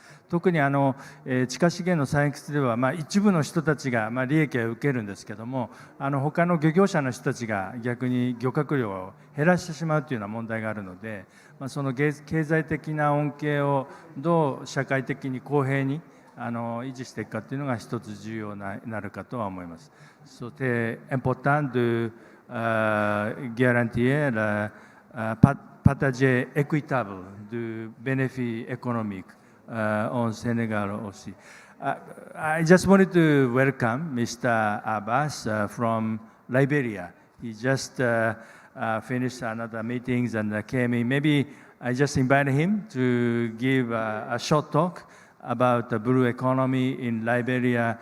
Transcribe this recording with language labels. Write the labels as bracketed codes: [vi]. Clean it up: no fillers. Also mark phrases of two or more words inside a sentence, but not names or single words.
[ja] 特に地下資源の採掘では一部の人たちが利益を受けるんですけども、他の漁業者の人たちが逆に漁獲量を減らしてしまうというような問題があるので、その経済的な恩恵をどう社会的に公平に維持していくかというのが一つ重要になるかとは思います。 [fr] C'est important de garantir le partage équitable du bénéfice économique au Sénégal aussi. [en] I just wanted to welcome Mr. Abbas from Liberia. He just finished another meetings and came in. Maybe I just invited him to give a short talk about the blue economy in Liberia.